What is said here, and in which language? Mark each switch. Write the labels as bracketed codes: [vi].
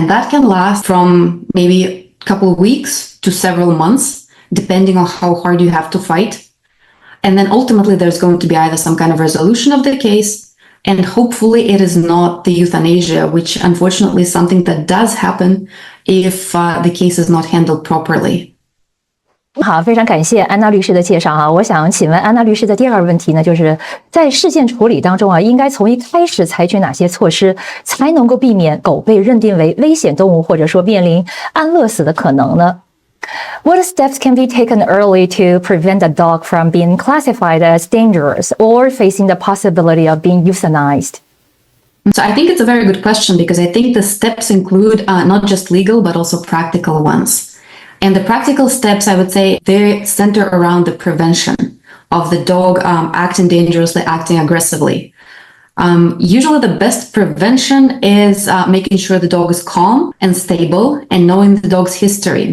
[en] And that can last from maybe a couple of weeks to several months, depending on how hard you have to fight. And then ultimately there's going to be either some kind of resolution of the case, and hopefully it is not the euthanasia, which unfortunately is something that does happen if the case is not handled properly. [zh] 好，非常感谢安娜律师的介绍我想请问安娜律师的第二个问题呢，就是在事件处理当中应该从一开始采取哪些措施，才能够避免狗被认定为危险动物，或者说面临安乐死的可能呢？ [en] What steps can be taken early to prevent a dog from being classified as dangerous or facing the possibility of being euthanized? So I think it's a very good question, because I think the steps include not just legal, but also practical ones. And the practical steps, I would say, they center around the prevention of the dog acting dangerously, acting aggressively. Usually the best prevention is making sure the dog is calm and stable and knowing the dog's history.